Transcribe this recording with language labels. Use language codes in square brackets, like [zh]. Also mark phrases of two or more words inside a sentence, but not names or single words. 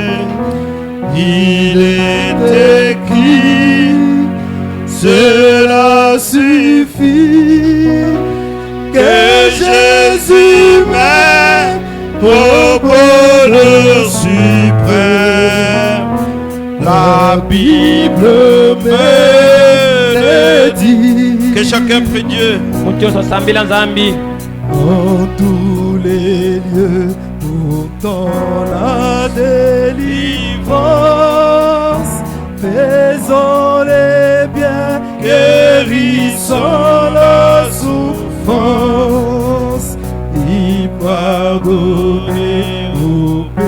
[fr] Il est écrit, cela suffit, que Jésus m'aime au bonheur suprême. La Bible me le dit. Que chacun prie Dieu. [kg] Mutu yonsa sambila nzambi. [fr] En tous les lieux, pourtant la délivrance, faisons les biens, guérissons la souffrance, y pardonner,